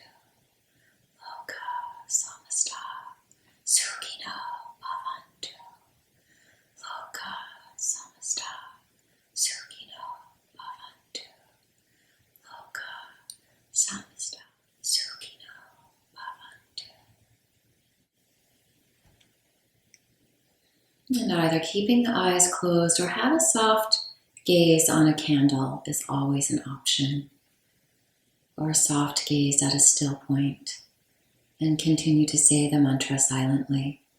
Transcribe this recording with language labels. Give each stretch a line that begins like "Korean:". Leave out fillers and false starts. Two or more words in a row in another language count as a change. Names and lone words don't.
Sanskrit: LOKAH SAMASTHA SUKHINO BHAVANTU. LOKAH SAMASTHA SUKHINO BHAVANTU. LOKAH SAMASTHA SUKHINO BHAVANTU.
English: And either keeping the eyes closed or have a soft gaze on a candle is always an option, or a soft gaze at a still point, and continue to say the mantra silently.